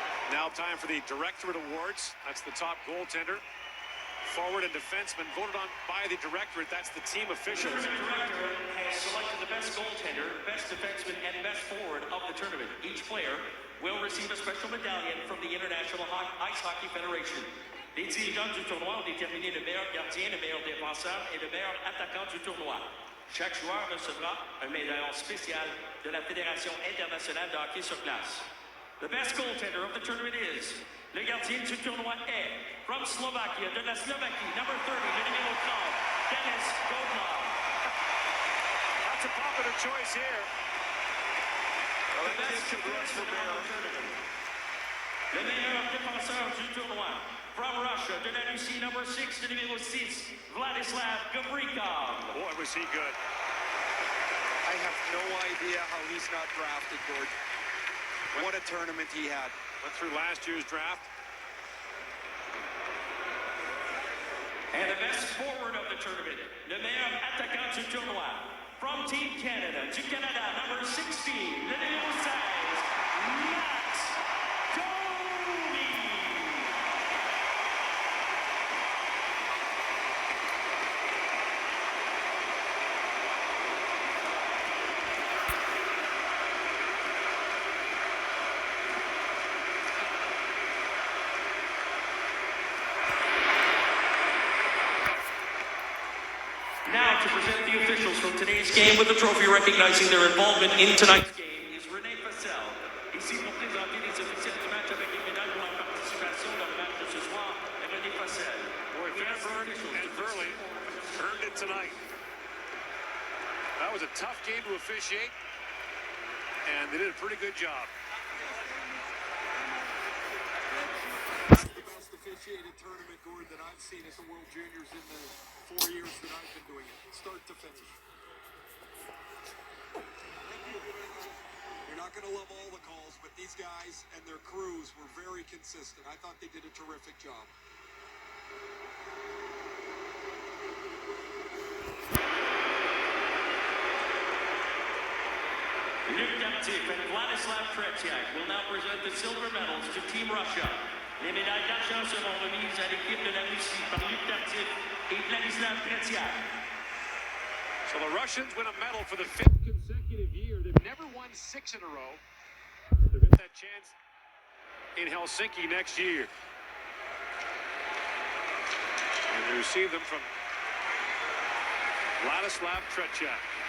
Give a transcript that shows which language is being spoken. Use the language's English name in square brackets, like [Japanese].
[English] Now time for the Directorate Awards. That's the top goaltender, forward, and defenseman voted on by the Directorate. That's the team officials. The Director has selected the best goaltender, best defenseman, and best forward of the tournament. Each player will receive a special medallion from the International Ice Hockey Federation. [French] Les dirigeants du tournoi ont déterminé le meilleur gardien, le meilleur défenseur et le meilleur attaquant du tournoi. Chaque joueur recevra un médaillon spécial de la Fédération internationale de hockey sur glace. [English] The best goaltender of the tournament is, [French] le gardien du tournoi est, [English] from Slovakia, [French] de la Slovaquie, [English] number 30, [French] le numéro 30, [English] Denis Godlov. That's a popular choice here. The best defenseman of the tournament. [French] Le meilleur défenseur du tournoi, [English] from Russia, [French] de la Russie, [English] number 6, [French] le numéro 6, Vladislav Gavrikov. [English] Boy, was he good. I have no idea how he's not drafted, Gord. What a tournament he had. Went through last year's draft. And the best forward of the tournament, [French] le meilleur attaquant du tournoi, [English] from Team Canada, [French] du Canada, [English] number 16, [French] le numéro 16, [English] Matt Domi. Now to present the officials from today's game with the trophy recognizing their involvement in tonight's game is René Fassel. [French] Ici pour présenter les officiels du match avec une médaille pour leur participation dans le match de ce soir, René Fassel. [English] Boy, Van Burn and Burley earned it tonight. That was a tough game to officiate, and they did a pretty good job. The best officiated tournament, Gord, that I've seen at the World Juniors in the 4 years that I've been doing it, start to finish. You're not going to love all the calls, but these guys and their crews were very consistent. I thought they did a terrific job. Luc Daptif and Vladislav Tretiak will now present the silver medals to Team Russia. [French] Les médailles d'argent seront remises à l'équipe de la Russie par Luc Daptif et Vladislav Tretiak. [English] So the Russians win a medal for the 5th consecutive year. They've never won 6 in a row. They'll get that chance in Helsinki next year. And they receive them from Vladislav Tretiak.